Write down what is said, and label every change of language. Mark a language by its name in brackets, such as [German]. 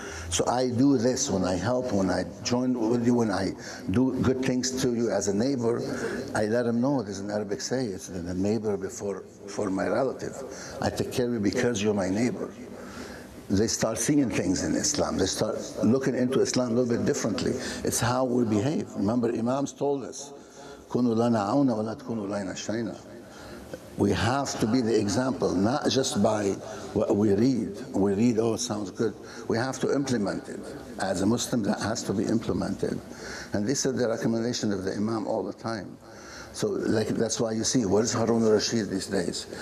[English] So I do this when I help, when I join with you, when I do good things to you as a neighbor, I let him know. There's an Arabic say, it's the neighbor before my relative. I take care of you because you're my neighbor. They start seeing things in Islam. They start looking into Islam a little bit differently. It's how we behave. Remember, Imams told us, [Arabic] كُونُوا لَنَا عَوْنًا وَلَا تْكُونُوا لَنَا شَيْنًا. [English] We have to be the example, not just by what we read. We read, oh, it sounds good. We have to implement it. As a Muslim, that has to be implemented. And this is the recommendation of the Imam all the time. So that's why you see, where's Harun al-Rashid these days?